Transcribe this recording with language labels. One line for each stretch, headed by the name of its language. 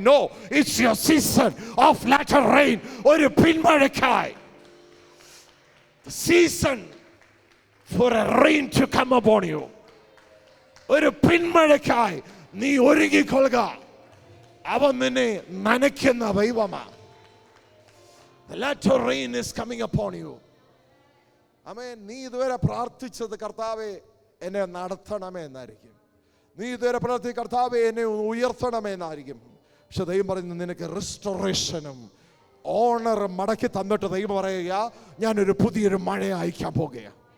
English: No, it's your season of latter rain.
Malayalam: ഒരു പിന്മഴയ്ക്കായി.
English: Season for a rain to come upon you.
Malayalam: ഒരു പിന്മഴയ്ക്കായി നീ ഒരുങ്ങിക്കൊള്ളുക. അവൻ നിന്നെ നനയ്ക്കുന്ന ദൈവമാണ്.
English: The latter rain is coming upon you.
Malayalam: ആമേൻ. നീ ഇതുവരെ പ്രാർത്ഥിച്ചത് കർത്താവേ എന്നെ നടത്തണമേ എന്നായിരിക്കും. നീ ഇതുവരെ പ്രാർത്ഥിച്ച കർത്താവേ എന്നെ ഉയർത്തണമേ എന്നായിരിക്കും. പക്ഷെ ദൈവം പറയുന്നത് നിനക്ക് റെസ്റ്റോറേഷനും ഓണറും മടക്കി തന്നിട്ട് ദൈവം പറയുക, ഞാനൊരു പുതിയൊരു മഴ അയക്കാൻ പോകുകയാണ്.